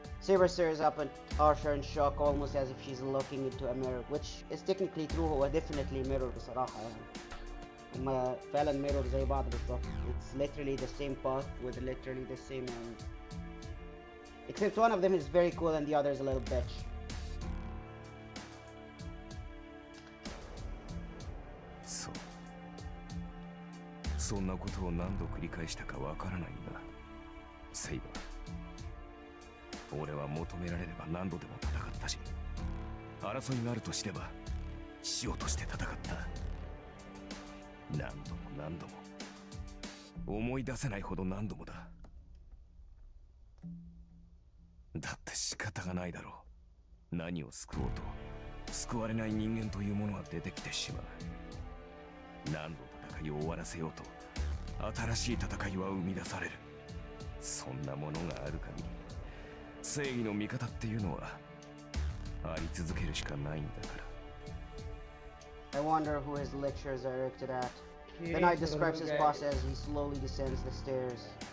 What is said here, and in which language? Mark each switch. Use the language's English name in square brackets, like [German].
[English] Saber stares up at Arthur in shock, almost as if she's looking into a mirror, which is technically true. [Arabic] هو [English] definitely mirror [Arabic] بصراحة يعني. هما فعلا [English] mirror [Arabic] زي بعض بالظبط. [English] It's literally the same path with literally the same end. Except one of them is very cool and the other is a little bitch. So. [Japanese] そんなことを何度繰り返したかわからないんだ。セイバー。俺は求められれば何度でも戦ったし、争いがあると知れば死をとして戦った。何度も何度も、思い出せないほど何度もだ。だって仕方がないだろう。何を救おうと救われない人間というものは出てきてしまう。何度戦いを終わらせようと新しい戦いは生み出される。そんなものがある限り、 正義の味方っていうのはあり続けるしかないんだから。 [English] I wonder who his lectures are directed at. The knight describes his boss as he slowly descends the stairs.